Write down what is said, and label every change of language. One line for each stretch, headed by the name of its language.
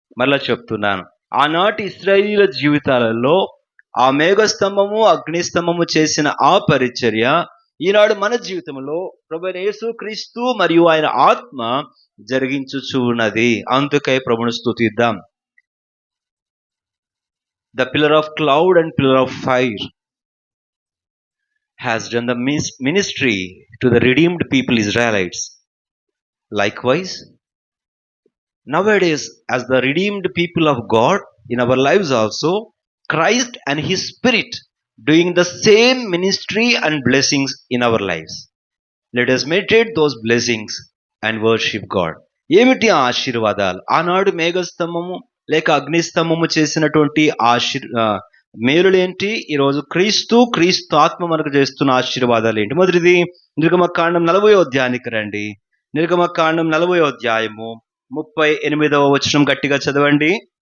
Telugu: మరలా చెప్తున్నాను, ఆనాటి ఇశ్రాయేలీయుల జీవితాలలో ఆ మేఘస్తంభము అగ్నిస్తంభము చేసిన ఆ పరిచర్య ఈనాడు మన జీవితంలో ప్రభువైన యేసుక్రీస్తు మరియు ఆయన ఆత్మ జరిగించుచు ఉన్నది. అందుకై ప్రభువును స్తుతిద్దాం.
English: The pillar of cloud and pillar of fire has done the ministry to the redeemed people Israelites. Likewise, nowadays as the redeemed people of God in our lives also, Christ and His Spirit doing the same ministry and blessings in our lives. Let us meditate those blessings and worship God.
Telugu: ఏమిటి ఆ ఆశీర్వాదాలు? ఆనాడు మేఘస్తంభము లేక అగ్నిస్తంభము చేసినటువంటి మేలులేంటి? ఈరోజు క్రీస్తు ఆత్మ మనకు చేస్తున్న ఆశీర్వాదాలు ఏంటి? మొదటిది నిర్గమకాండం 40వ అధ్యాయానికి రండి. నిర్గమకాండం 40వ అధ్యాయము 38వ వచనం గట్టిగా చదవండి.